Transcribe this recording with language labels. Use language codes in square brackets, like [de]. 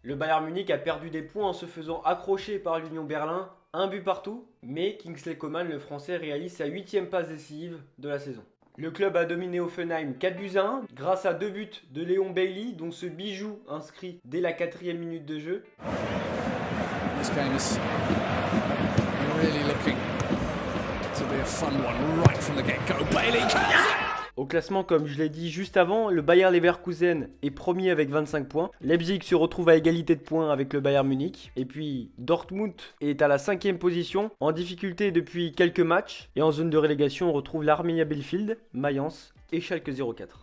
[fr] Le Bayern Munich a perdu des points en se faisant accrocher par l'Union Berlin. Un but partout, mais Kingsley Coman, le français, réalise sa 8e passe décisive de la saison. Le club a dominé Offenheim 4-1 grâce à 2 buts de Léon Bailey, dont ce bijou inscrit dès la 4e minute de jeu. [en] This game is really looking to be a fun one right from the get-go. Bailey. [fr] Au classement, comme je l'ai dit juste avant, le Bayer Leverkusen est premier avec 25 points. Leipzig se retrouve à égalité de points avec le Bayern Munich. Et puis Dortmund est à la 5e position, en difficulté depuis quelques matchs. Et en zone de relégation, on retrouve l'Arminia Bielefeld, Mayence et Schalke 04.